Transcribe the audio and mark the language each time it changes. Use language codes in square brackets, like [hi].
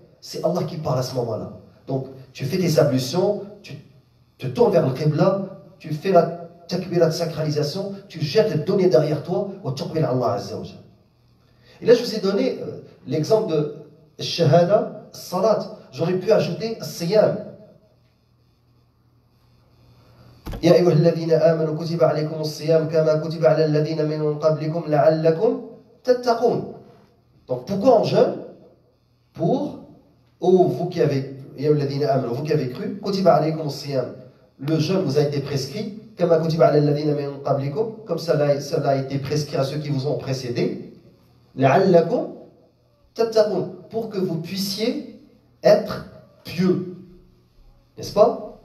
[fr] C'est Allah qui parle à ce moment-là. Donc, tu fais tes ablutions, tu te tournes vers le Qibla, tu fais la takbira de sacralisation, tu jettes les données derrière toi, [ar] wa tuqbil Allah Azza wa Jalla. [fr] Et là, je vous ai donné l'exemple de shahada, salat. J'aurais pu ajouter siyam. [ar] يا أيها الذين آمنوا كتب عليكم الصيام كما كتب على الذين من قبلكم لعلكم تتقون. [fr] Donc pourquoi on jeûne? Pour vous qui avez [ar] يا أيها الذين آمنوا, [fr] vous qui avez cru, [ar] كتب عليكم الصيام. [fr] Le jeûne vous a été prescrit [ar] كما كتب على الذين من قبلكم, [fr] comme cela a été prescrit à ceux qui vous ont précédé. [ar] لعلكم تتقون, [fr] pour que vous puissiez être pieux, n'est-ce pas?